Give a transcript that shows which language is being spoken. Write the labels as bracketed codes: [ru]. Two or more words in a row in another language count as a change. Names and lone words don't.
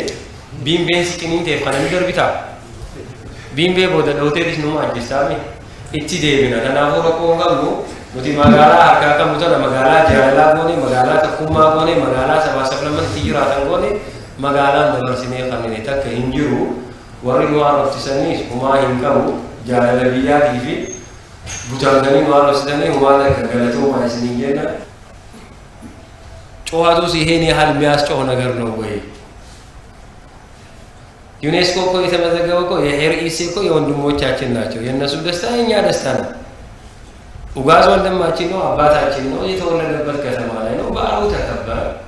[om] biimbeen siqiniinteef kana ni darbitaa biimbee booda dhawteetis numa ajjeestaame itti deebina kanaafuu rakkoo qabnu nuti magaalaa harkaa qabnu tana magaalaa jaalalaa goone magaalaa takkummaa goone magaalaa sabaa sablammatti jiraatan goone magaalaan dabarsinee kanneen takka hin jiru warri nu haaroftisaniis humaa hin qabu jaalala biyyaatii fi butaantanii nu haarofsitanii humaa takka galatoomaa isiniin jenna [am] ጨዋታው ይሄን ያህል የሚያስጨው ነገር ነው ወይ ዩኔስኮ እኮ የተመዘገበው እኮ የሄርኢሲ እኮ የወንድሞቻችን ናቸው የነሱ ደስታ የኛ ደስታ ነው ኡጋዝ ወንድማችን ነው አባታችን ነው የተወለደበት ከተማ ላይ ነው በዓሉ ተከበረ